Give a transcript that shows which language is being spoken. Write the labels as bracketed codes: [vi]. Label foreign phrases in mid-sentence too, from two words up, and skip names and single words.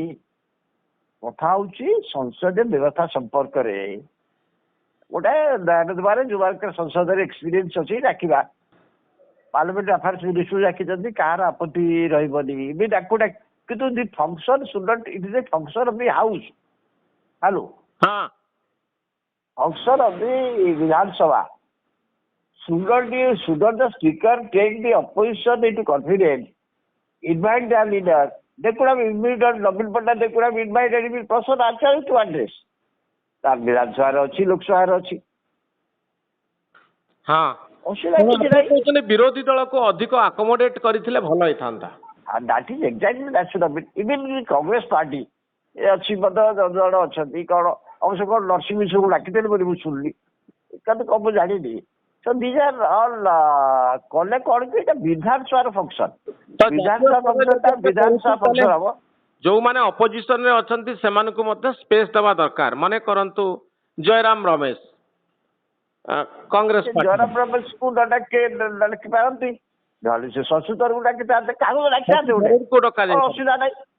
[or] କଥା ହଉଛି ସଂସଦୀୟ ବ୍ୟବସ୍ଥା ସମ୍ପର୍କରେ ଗୋଟେ ଯୋଉମାନଙ୍କର ସଂସଦରେ ଏକ୍ସପିରିଏନ୍ସ ଅଛି ଡାକିବା। [en] parliament affairs minister [or] ଡାକିଛନ୍ତି, କାହାର ଆପତ୍ତି ରହିବନି ବି ଡାକୁ। [en] କିନ୍ତୁ the function should not, it is a function of the house. hello, function of the ବିଧାନସଭା should not the speaker take the opposition into confidence, invite their leader? They could have invited Navin Patnaik, they could have invited him in person actually to address. [or] ତାର ବିଧାନସଭାରେ ଅଛି, ଲୋକସଭାରେ ଅଛି। ବିରୋଧୀ ଦଳକୁ ଅଧିକ ଆକୋମୋଡେଟ କରିଥିଲେ ଭଲ ହେଇଥାନ୍ତା। [en] That is exactly that should have been. Even in Congress party [or] ଅଛି ମଧ୍ୟ ଜଣ ଅଛନ୍ତି, କ'ଣ ଅବଶ୍ୟ କ'ଣ ନରସିଂହ ମିଶ୍ରକୁ ଡାକିଦେଲେ ବୋଲି ମୁଁ ଶୁଣିଲି, କିନ୍ତୁ କ'ଣ ମୁଁ ଜାଣିନି। [en] So these are all [or] କଲେ କ'ଣ କି ଏଇଟା ବିଧାନସଭାର ଫଙ୍କସନ, ବିଧାନସଭା ଫଙ୍କସନ ହବ। ଯୋଉମାନେ ଅପୋଜିସନ ରେ ଅଛନ୍ତି ସେମାନଙ୍କୁ ମଧ୍ୟ ସ୍ପେସ ଦେବା ଦରକାର। ମନେ କରନ୍ତୁ ଜୟରାମ ରମେଶ କଂଗ୍ରେସ, ଜୟରାମ ରମେଶକୁ ଡାକି ପାରନ୍ତି, ନହେଲେ ସେ ଶଶିଧରକୁ ଡାକିଥାନ୍ତେ, କାହାକୁ ଡାକିଥାନ୍ତେ, ଅସୁବିଧା ନାହିଁ।